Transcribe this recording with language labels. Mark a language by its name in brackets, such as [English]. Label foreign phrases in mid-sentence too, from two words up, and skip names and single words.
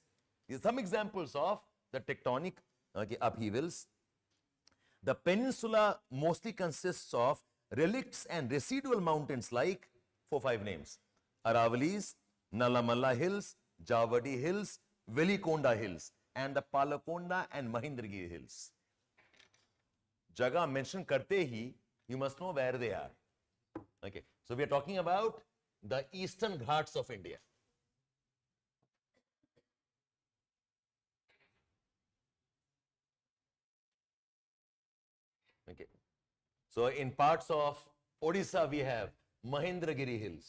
[English] These are some examples of the tectonic, okay, upheavals. The peninsula mostly consists of relicts and residual mountains like 4-5 names: Aravalis, Nalamalla Hills, Javadi Hills, Velikonda Hills, and the Palakonda and Mahendragiri Hills. [Hindi] जगह mention करते ही, [English] you must know where they are. Okay, so we are talking about the eastern Ghats of India. Okay, so in parts of Odisha we have Mahendragiri Hills.